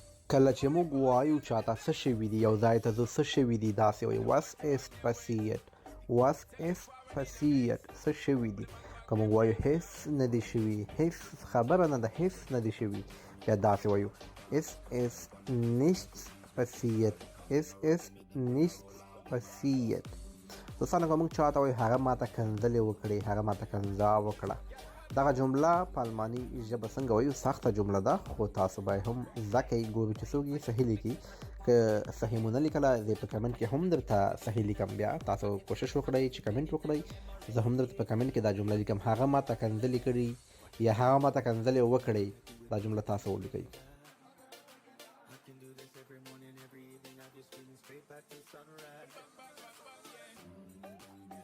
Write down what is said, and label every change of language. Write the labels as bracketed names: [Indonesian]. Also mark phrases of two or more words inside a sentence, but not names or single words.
[Pashto] کله چې موږ وایو چاته څه شوي دي، یو ځای ته ځو څه شوي دي، داسې وایو [German] was ist passiert. was ist passiert [Pashto] څه شوي دي. که موږ وایو هیڅ نه دي شوي، هیڅ خبره نه ده، هیڅ نه دي شوي، بیا داسې وایو [German] es ist nichts passiert. es ist nichts passiert. [Pashto] دوستانو که موږ چاته وایو هغه ماته کنځلې وکړې، هغه ماته کنځا وکړه، دغه جمله په الماني ژبه څنګه وایو؟ سخته جمله ده، خو تاسو به هم زده کوئ، ګورو چې څوک یې صحیح لیکي. که صحیح مو نه لیکله زه په کمنټ کې هم درته صحیح لیکم. بیا تاسو کوشش وکړئ چې کمنټ وکړئ، زه هم درته په کمنټ کې دا جمله لیکم. هغه ماته کنځلې کړي یا هغه ماته کنځلې وکړئ، دا جمله تاسو ولیکئ. [English] I can do this every morning, every evening. I just feeling straight back to sunrise.